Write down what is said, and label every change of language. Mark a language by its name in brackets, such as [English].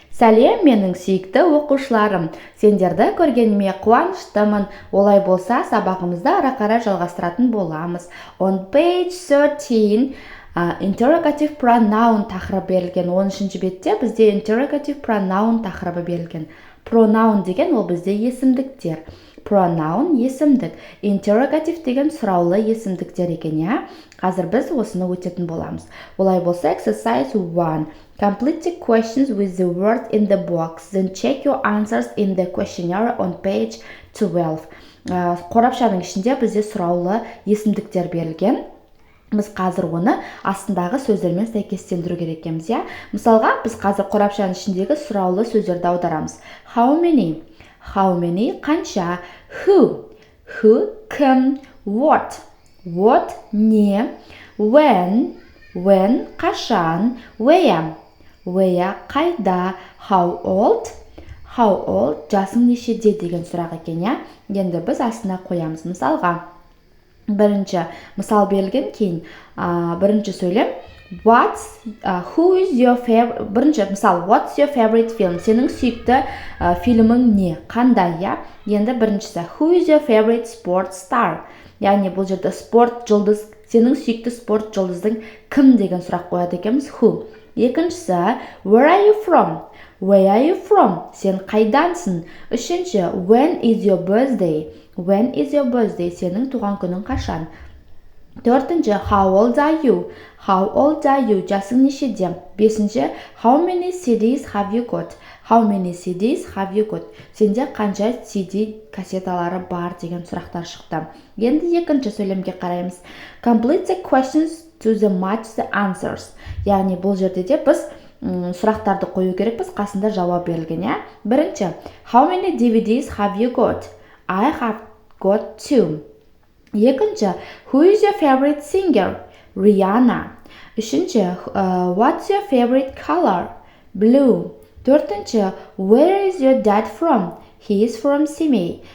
[Kazakh] Сәлем, менің сүйікті оқушыларым. Сендерді көргеніме қуаныштымын. Олай болса, сабағымызды ары қарай жалғастыратын боламыз. [English] On page 13, interrogative pronoun [Kazakh] тақырыбы берілген. 13-ші бетте бізде interrogative pronoun тақырыбы берілген. Pronoun деген ол бізде есімдіктер. Pronoun есімдік. Interrogative деген сұраулы есімдіктер екен, я? Қазір біз осыны өтетін боламыз. Олай болса, exercise 1. [English] Complete the questions with the word in the box. Then check your answers in the questionnaire on page 12. [Kazakh] Қорапшаның ішінде бізде сұраулы есімдіктер берілген. Біз қазір оны астындағы сөздермен сәйкестендіру керек екенбіз, я? Мысалға, біз қазір қорапшаның ішіндегі сұраулы сөздерді аударамыз. [English] How many? How many? [Kazakh] Қанша? [English] Who? Who? [Kazakh] Кім? [English] What? What? [Kazakh] Не? [English] When? When? [Kazakh] Қашан? [English] Where? Where? [Kazakh] Қайда? [English] How old? How old? [Kazakh] Жасың нешеде деген сұрақ екен, я? Енді біз астына қоямыз. Мысалға, бірінші мысал берілген, кейін бірінші сөйлем. [English] Who is your favorite? [Kazakh] Бірінші мысал, [English] what's your favorite film? [Kazakh] Сенің сүйікті фильмің не? Қандай, я? Енді біріншісі, [English] who is your favorite sport star? [Kazakh] Яғни бұл жерде спорт жұлдыз, сенің сүйікті спорт жұлдыздың кім деген сұрақ қояды екенбіз, who. Екіншісі, [English] where are you from? Where are you from? [Kazakh] Сен қайдансың? Үшінші, [English] when is your birthday? When is your birthday? [Kazakh] Сенің туған күнің қашан? Төртінші, [English] how old are you? How old are you? [Kazakh] Жасың нешеде? Бесінші, [English] how many CDs have you got? How many CDs have you got? [Kazakh] Сенде қанша CD кассеталары бар деген сұрақтар шықты. Енді екінші сөйлемге қараймыз. [English] Complete the questions to the match the answers. [Kazakh] Яғни бұл жерде де біз сұрақтарды қою керекпіз, қасында жауап берілген, я? Бірінші, [English] how many DVDs have you got? I have got 2. [Kazakh] Екінші, [English] who is your favorite singer? Rihanna. [Kazakh] Үшінші, [English] what's your favorite color? Blue. [Kazakh] Төртінші, [English] where is your dad from? He is from Simi.